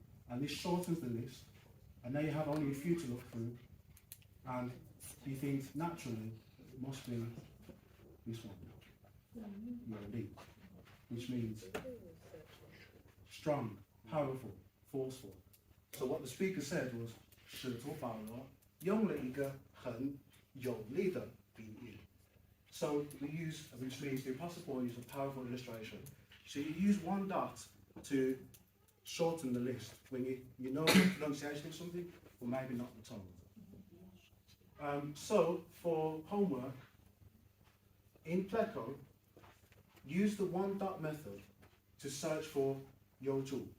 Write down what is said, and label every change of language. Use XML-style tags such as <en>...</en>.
<en>And this shortens the list. And now you have only a few to look through. And you think naturally it must be this one. Yoli. Which means strong, powerful, forceful. So what the speaker said was</en> <zh>使徒保罗用了一个很有力的比喻.</zh> <en>So we use, which means the Apostle Paul used a powerful illustration. So you use 1 dot to shorten the list when you know the pronunciation of something, or maybe not the tone. So for homework, in Pleco, use the 1 dot method to search for Yoju.</en>